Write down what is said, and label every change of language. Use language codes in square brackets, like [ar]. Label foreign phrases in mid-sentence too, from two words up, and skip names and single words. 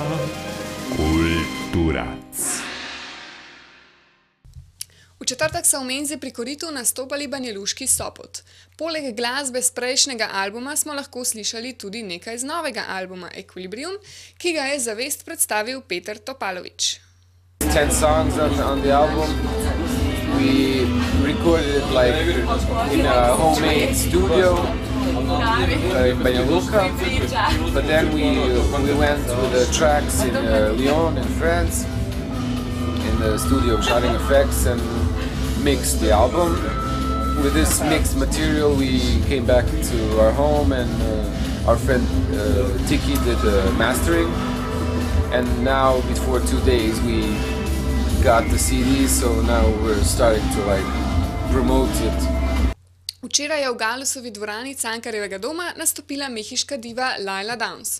[sl] Kulturac. V četrtek so v Menzi pri Koritu nastopali Banjaluški Sopot. Poleg glasbe z prejšnjega albuma smo lahko slišali tudi nekaj z novega albuma Equilibrium, ki ga je zavest predstavil Peter Topalović. [en] 10 songs on the album. We recorded it like in a homemade studio in Banja Luka, but then we went with the tracks in Lyon in France in the studio of Shouting Effects and mixed the album. With this mixed material we came back to our home and our friend Tiki did the mastering, and now before 2 days we got the CD, so now we're starting to promote it. [sl] Včeraj je v Galusovi dvorani Cankarjevega doma nastopila mehiška diva Laila Downs.